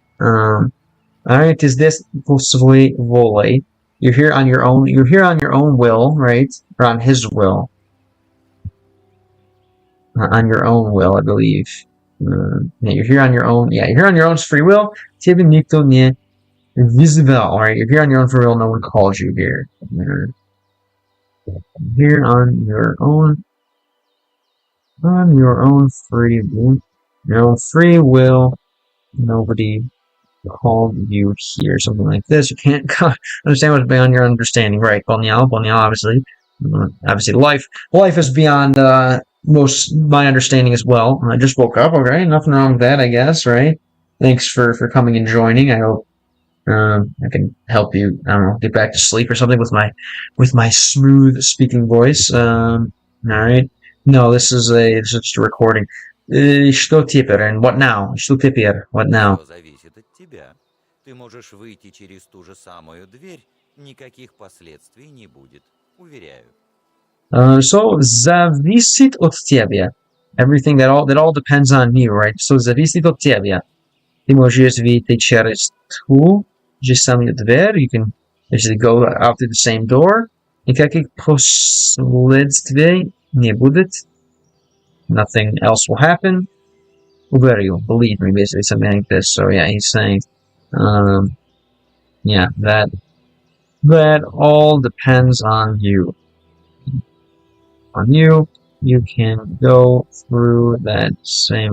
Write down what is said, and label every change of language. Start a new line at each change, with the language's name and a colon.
English: Alright, is this possibly volei? You're here on your own will, right? Or on his will. On your own will, I believe. You're here on your own. Yeah, you're here on your own free will.
Russian: Тебе никто не вызывал, right?
English: You're here on your own free will. No one called you here. You're here on your own free will. Your own free will. Nobody called you here. Something like this. You can't understand what's beyond your understanding, right? Bonyal, obviously. Obviously, life is beyond my understanding as well. I just woke up. Okay, nothing wrong with that, I guess, right? Thanks for coming and joining. I hope I can help you. I don't know, get back to sleep or something with my smooth speaking voice. All right. No, this is just a recording.
Russian: Что теперь?
English: And what now?
Russian: Что теперь?
English: What now?
Russian: Зависит от тебя. Ты можешь выйти через ту же самую дверь, никаких последствий не будет, уверяю. So зависит от тебя.
English: Everything that all depends on you, right?
Russian: So зависит от тебя. Ты можешь выйти через ту же самую дверь.
English: You can basically go out through the same door.
Russian: Никаких последствий не будет.
English: Nothing else will happen. Uberyu, believe me, basically something like this. So yeah, he's saying, that all depends on you. On you, you can go through that same.